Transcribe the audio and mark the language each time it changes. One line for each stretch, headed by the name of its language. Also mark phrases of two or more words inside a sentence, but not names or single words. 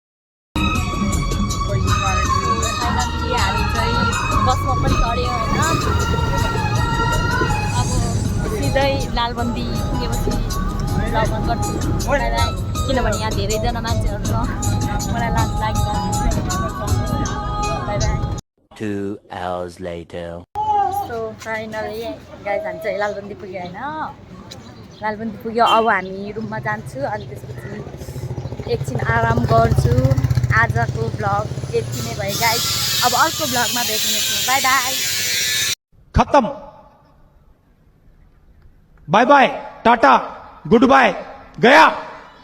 Nepali: चाहिँ बसमा पनि चढ्यो होइन अब सिधै लालबन्दी पुगेपछि भ्लग गर्छु किनभने यहाँ धेरैजना मान्छेहरू छ मलाई लाज लागिरहेको
English: 2 hours later. so finally guys
Nepali: हामी चाहिँ लालबन्दी पुग्यो होइन लालबन्दी पुग्यो अब हामी रुममा जान्छु अनि त्यसपछि एकछिन आराम गर्छु आजको भ्लग यति नै भयो गाइस अब अर्को भ्लगमा भेट्नेछु
English: bye bye खत्म bye bye tata good bye गया